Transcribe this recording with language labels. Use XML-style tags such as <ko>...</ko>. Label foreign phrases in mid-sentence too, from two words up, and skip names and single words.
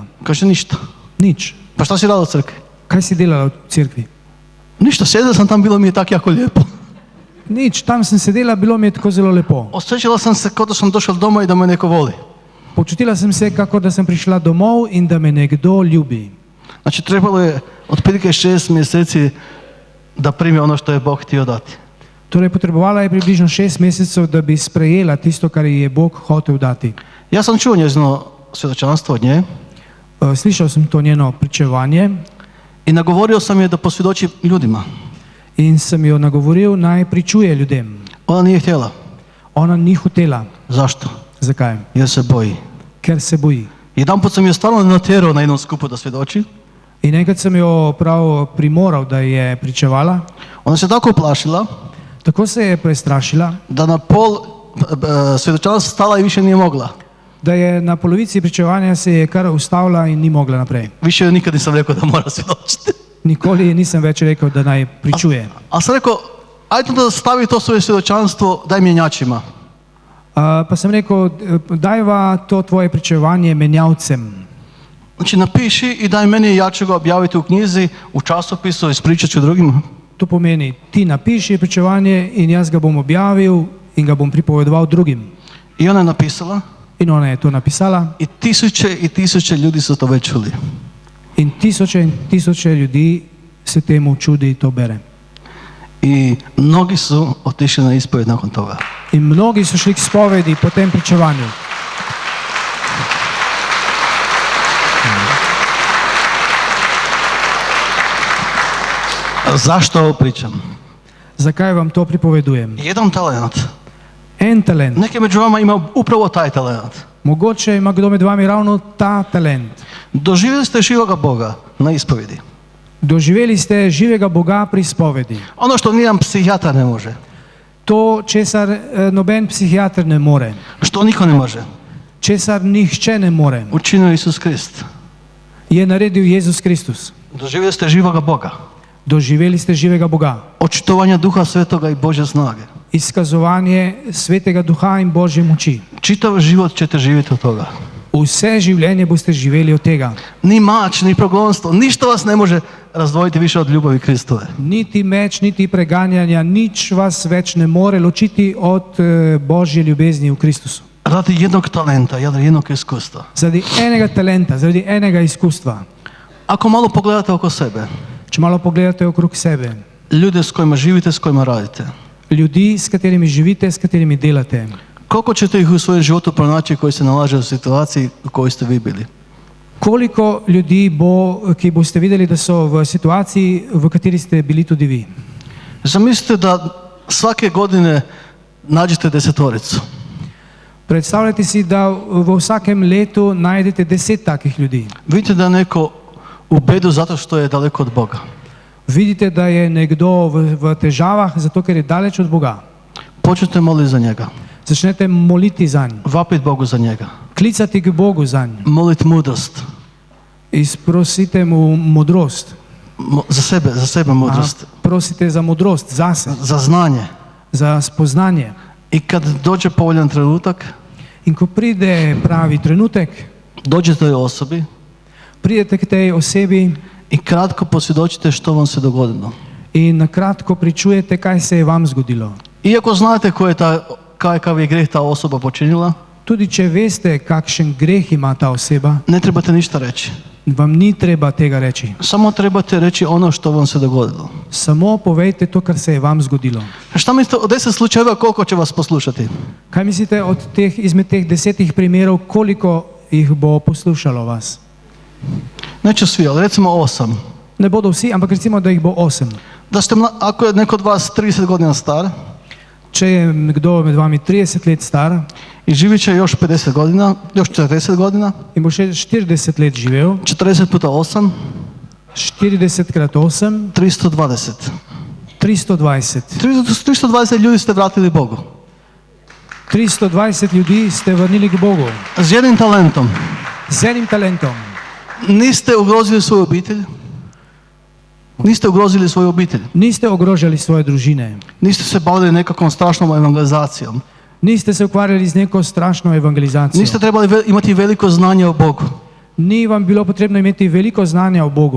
<hr>Kaže, ništa.</hr> <sl>Nič.</sl> <hr>Pa šta si radila u crkvi?</hr> <sl>Kaj si delala v cerkvi?</sl> <hr>Ništa, sjedila sam tam, bilo mi je tako jako lijepo.</hr> <sl>Nič, tam sem sedela, bilo mi je tako zelo lepo.</sl> <hr>Osjećala sam se kao da sam došla doma i da me neko voli.</hr> <sl>Počutila sem se, kako da sem prišla domov in da me nekdo ljubi.</sl> <hr>Znači, trebalo je otprilike 6 mjeseci da primi ono što je Bog htio dati.</hr> <sl>Torej, potrebovala je približno 6 mesecev, da bi sprejela tisto, kar ji je Bog hotel dati.</sl> <hr>Ja sam čuo njezino svjedočanstvo od nje</hr> <sl>Slišal sem to njeno pričevanje</sl> <hr>i nagovorio sam je da posvjedoči ljudima.</hr> <sl>in sem jo nagovoril, naj pričuje ljudem.</sl> <hr>Ona nije htjela.</hr> <sl>Ona ni hotela.</sl> <hr>Zašto?</hr> <sl>Zakaj?</sl> <hr>Jer se boji.</hr> <sl>Ker se boji.</sl> <hr>Jedanput sam je stvarno natjerao na jednom skupu da svjedoči.</hr> <sl>In enkrat sem jo prav primoral, da je pričevala.</sl> <hr>Ona se tako uplašila</hr> <sl>Tako se je prestrašila,</sl> <hr>da na pol svjedočanstva stala i više nije mogla.</hr> <sl>da je na polovici pričevanja se je kar ustavila in ni mogla naprej.</sl> <hr>Više joj nikad nisam rekao da mora svjedočiti.</hr> <sl>Nikoli nisem več rekel, da naj pričuje.</sl> <hr>A sam rekao, ajde da stavi to svoje svjedočanstvo, daj mjenjačima.</hr> <sl>Pa sem rekel, dajva to tvoje pričevanje menjavcem.</sl> <hr>Znači napiši i daj meni, ja ću ga objaviti u knjizi, u časopisu, ispričat ću drugima.</hr> <sl>To pomeni, ti napiši pričevanje in jaz ga bom objavil in ga bom pripovedoval drugim.</sl> <hr>I ona je napisala</hr> <sl>In ona je to napisala</sl> <hr>i tisuće ljudi su to već čuli.</hr> <sl>in tisoče ljudi se temu čudi in to bere.</sl> <hr>I mnogi su otišli na ispoved nakon toga.</hr> <sl>In mnogi so šli k spovedi po tem pričevanju.</sl> <hr>Zašto ovo pričam?</hr> <sl>Zakaj vam to pripovedujem?</sl> <hr>Jedan talent.</hr> <sl>En talent.</sl> <hr>Neki među vama ima upravo taj talent.</hr> <sl>Mogoče ima kdo med vami ravno ta talent.</sl> <hr>Doživjeli ste živoga Boga na ispovjedi.</hr> <sl>Doživeli ste živega Boga pri spovedi.</sl> <hr>Ono što nijedan psihijatar ne može.</hr> <sl>To, česar noben psihijater ne more.</sl> <hr>Što niko ne može.</hr> <sl>Česar nihče ne more.</sl> <hr>Učinio Isus Krist.</hr> <sl>Je naredil Jezus Kristus.</sl> <hr>Doživjeli ste živoga Boga.</hr> <sl>Doživeli ste živega Boga.</sl> <hr>Očitovanje Duha Svetoga i Božje snage.</hr> <sl>Izkazovanje Svetega Duha in Božje moči.</sl> <hr>Čitav život ćete živjeti od toga.</hr> <sl>Vse življenje boste živeli od tega.</sl> <hr>Ni mač, ni progonstvo, ništa vas ne može razdvojiti više od ljubavi Kristove.</hr> <sl>Niti meč, niti preganjanja, nič vas več ne more ločiti od Božje ljubezni v Kristusu.</sl> <hr>Radi jednog talenta, jednog iskustva.</hr> <sl>Zaradi enega talenta, zaradi enega izkustva.</sl> <hr>Ako malo pogledate oko sebe,</hr> <sl>Če malo pogledate okrog sebe,</sl> <hr>ljude s kojima živite, s kojima radite,</hr> <sl>ljudi, s katerimi živite, s katerimi delate,</sl> <hr>koliko ćete ih u svojem životu pronaći koji se nalaze u situaciji u kojoj ste vi bili?</hr> <sl>koliko ljudi bo, ki boste videli, da so v situaciji, v kateri ste bili tudi vi.</sl> <hr>Zamislite da svake godine nađete 10.</hr> <sl>Predstavljajte si, da v vsakem letu najdete 10 takih ljudi.</sl> <hr>Vidite da je neko u bedu zato što je daleko od Boga.</hr> <sl>Vidite, da je nekdo v težavah, zato ker je daleč od Boga.</sl> <hr>Počnete moliti za njega.</hr> <sl>Začnete moliti za njega.</sl> <hr>Vapiti Bogu za njega.</hr> <sl>Klicati k Bogu za njega.</sl> <hr>Moliti mudrost.</hr> <sl>Izprosite mu modrost.</sl> <hr>Za sebe mudrost.</hr> <sl>Prosite za modrost, zase.</sl> <hr>Za znanje.</hr> <sl>Za spoznanje.</sl> <hr>I kad dođe povoljan trenutak,</hr> <sl>In ko pride pravi trenutek,</sl> <hr>dođete toj osobi</hr> <sl>pridete k tej osebi</sl> <hr>i kratko posvjedočite što vam se dogodilo.</hr> <sl>in na kratko pričujete, kaj se je vam zgodilo.</sl> <hr>Iako znate kakav je greh ta osoba počinila,</hr> <sl>Tudi če veste, kakšen greh ima ta oseba,</sl> <hr>ne trebate ništa reći.</hr> <sl>vam ni treba tega reči.</sl> <hr>Samo trebate reći ono što vam se dogodilo.</hr> <sl>Samo povejte to, kar se je vam zgodilo.</sl> <hr>Šta mislite od 10 slučajeva koliko će vas poslušati?</hr> <sl>Kaj mislite izmed teh 10 primerov, koliko jih bo poslušalo vas?</sl> <hr>Neće svi, ali recimo 8.</hr> <sl>Ne bodo vsi, ampak recimo, da jih bo 8.</sl> <hr>Ako je neko od vas 30 godina star</hr> <sl>Če je kdo med vami 30 let star</sl> <hr>i živit će još 50 godina, još 40 godina,</hr> <sl>in bo še 40 let živel,</sl> <hr>40 puta 8,</hr> <sl>40 krat 8,</sl> <hr>320.</hr> <sl>320.</sl> <hr>320 ljudi ste vratili Bogu.</hr> <sl>320 ljudi ste vrnili k Bogu.</sl> <hr>S jednim talentom.</hr> <sl>Z enim talentom.</sl> <hr>Niste ugrozili svoju obitelj. Niste ugrozili svoju obitelj.</hr> <sl>Niste ogrožali svoje družine.</sl> <hr>Niste se bavili nekakvom strašnom evangelizacijom.</hr> <sl>Niste se ukvarjali z neko strašno evangelizacijo.</sl> <hr>Niste trebali imati veliko znanje o Bogu.</hr> <sl>Ni vam bilo potrebno imeti veliko znanja o Bogu.</sl>